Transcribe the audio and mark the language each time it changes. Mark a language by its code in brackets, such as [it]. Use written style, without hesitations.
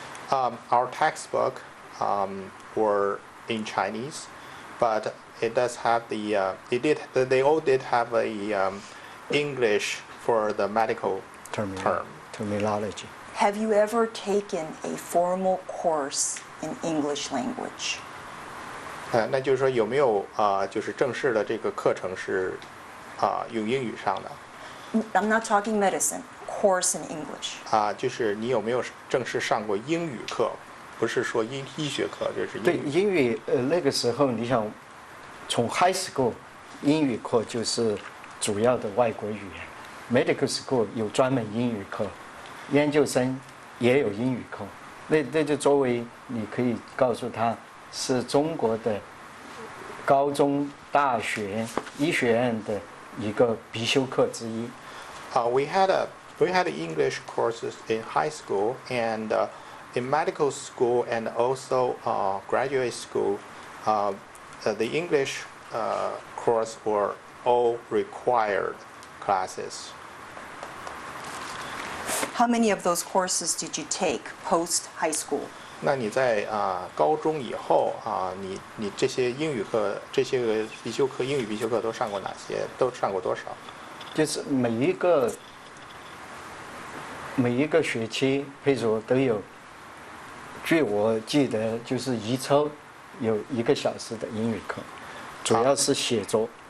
[en] Our textbook were in Chinese, but it does have they all did have a English for the medical terminology. Have you ever taken a formal course in English language? [zh] 那就是说有没有就是正式的这个课程是用英语上的？ [en] I'm not talking medicine, course in English. [zh] 就是你有没有正式上过英语课？不是说医学课，就是对，英语。英语那个时候你想从 high school 英语课就是主要的外国语言 ，medical school 有专门英语课，研究生也有英语课。那就作为你可以告诉他是中国的高中、大学、医学院的一个必修课之一。 [en] We had English courses in high school and in medical school and also graduate school. The English course were all required classes. How many of those courses did you take post high school? [zh] 那你在高中以后你这些英语课、这些个必修课、英语必修课都上过哪些？都上过多少？就是每一个学期，譬如说都有，据我记得就是一周有1个小时的英语课，主要是写作。